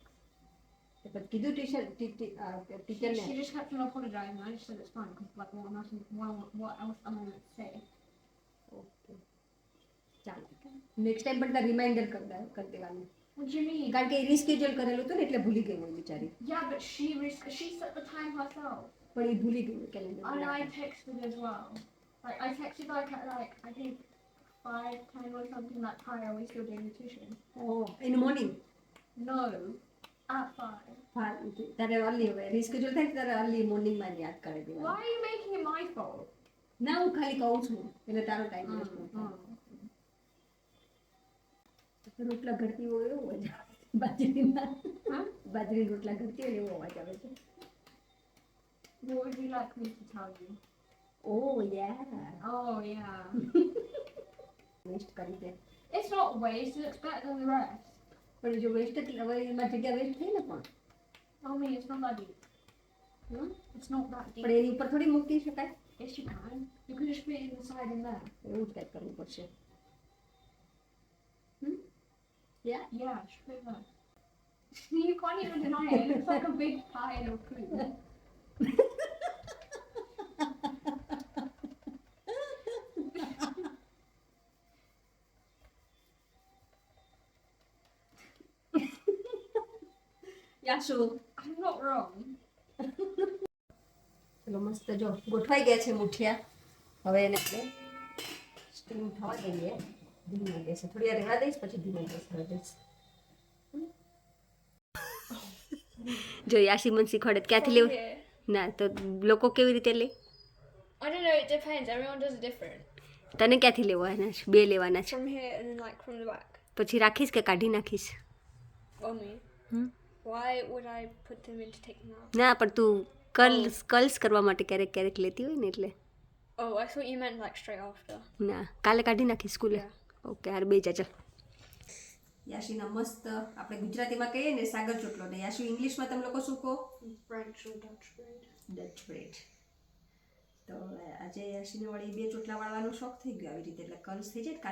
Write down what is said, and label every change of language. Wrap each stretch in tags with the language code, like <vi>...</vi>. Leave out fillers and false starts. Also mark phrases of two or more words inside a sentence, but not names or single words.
<gu>પછી કીધું ટીચરને?</gu> <en>She just kept on apologizing. I just said it's fine because like what else am I meant to say?</en> <gu>ઓકે ચાલો, નેક્સ્ટ ટાઈમ પણ તાર રિમાઇન્ડર કરી દેવાનું.</gu> <en>What do you mean?</en> <gu>કારણ કે એ રિસ્કેડ્યુલ કરેલું હતું ને એટલે ભૂલી ગઈ હોય બિચારી.</gu> <en>Yeah, but she set the time herself.</en> <gu>પણ એ ભૂલી ગઈ હોય કેલેન્ડર.</gu> <en>And I texted as well. Like I texted like at like I think 5:10 or something like hi, are we still doing the tuition? oh in morning. No. At 5.</en> <gu>હા તારે અર્લી હવે રિસ્કેડ્યુલ થાય તારે અર્લી મોર્નિંગમાં યાદ કરી દેવાનું.</gu> <en>Why are you making it my fault?</en> <gu>ના હું ખાલી કહું છું એટલે તારો ટાઈમ વેસ્ટ ન થાય. રોટલા ઘડતી હોય એવો અવાજ આવે છે બાજરીના. બાજરી રોટલા ઘડતી હોય એવો અવાજ આવે છે.</gu> <en>What would you like me to tell you? oh ya Oh yeah.</en> <gu>વેસ્ટ કરી દે.</gu> <en>It's not waste, it looks better than the rest.</en> <gu>પણ જો વેસ્ટ હવે એમાં જગ્યા વેસ્ટ થઈ ને પણ.</gu> <en>I mean, it's not that deep. It's not that deep.</en> <gu>પણ એની ઉપર થોડી મૂકી શકાય.</gu> <en>Yes, you can. You can just put it inside in there. એવું જ કંઈક કરવું પડશે. Yeah, just put it there. You can't even deny it. It looks like a big pile of food. યાશુ I'm not wrong.</en> <gu>ચલો મસ્ત જો ગોઠવાઈ ગયા છે મુઠિયા. હવે એને આપણે સ્ટીમ થવા દઈએ ધીમી ગેસે. થોડી વાર રહેવા દઈશ પછી ધીમી ગેસ કરી દઈશ. જો યાશી મને શીખવાડે ક્યાંથી લેવું</gu> <en>Here.</en> <gu>ના તો લોકો કેવી રીતે લે?</gu> <en>I don't know, it depends. Everyone does it different.</en> <gu>તને ક્યાંથી લેવાના છે? બે લેવાના છે.</gu> <en>From here and then like from the back.</en> <gu>પછી રાખીશ કે કાઢી નાખીશ?</gu> <en>Only. Why would I put them in to take them out?</en> <gu>ના પણ તું કર્લ્સ કરવા માટે ક્યારેક ક્યારેક લેતી હોય ને એટલે.</gu> <en>Oh, I thought you meant like straight after.</en> <gu>ના કાલે કાઢી નાખીશ સ્કૂલે. ઓકે હાર બે જા ચાલ. યાશીના મસ્ત આપણે ગુજરાતીમાં કહીએ ને સાગર ચોટલો ને યાશુ ઇંગ્લિશમાં તમે લોકો શું કહો?</gu> <en>French or Dutch bread. Dutch bread.</en> <gu>તો આજે યાશીને વળી બે ચોટલા વાળવાનો શોખ થઈ ગયો આવી રીતે એટલે કર્લ્સ થઈ જાય.</gu>